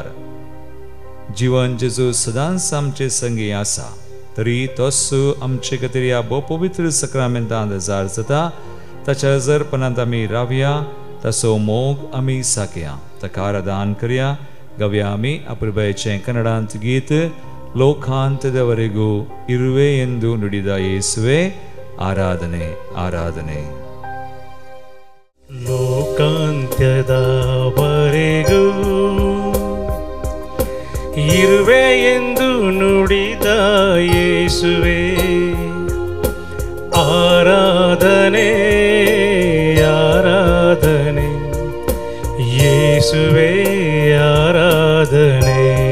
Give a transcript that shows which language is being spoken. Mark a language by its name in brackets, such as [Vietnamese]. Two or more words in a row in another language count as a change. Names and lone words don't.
[Konkani] जीवन जेजू सदांच आमचे संगी आसा तरी तोच आमचे खातीर ह्या भोव पवित्र सक्रामेंतांत हजार जाता. ताच्या हजरपणांत आमी रावया, ताचो मोग आमी साकया, ताका आराधन करया. गावया आमी अपुरबायेचें कन्नडांत गीत [Kannada] ಲೋಕಾಂತ್ಯದವರೆಗೂ ಇರುವೆ ಎಂದು ನುಡಿದ ಯೇಸುವೆ ಆರಾಧನೆ ಆರಾಧನೆ. ಲೋಕಾಂತ್ಯದವರೆಗೂ ಇರುವೆ ಎಂದು ನುಡಿದ ಯೇಸುವೆ ಆರಾಧನೆ ಆರಾಧನೆ ಯೇಸುವೆ ಆರಾಧನೆ.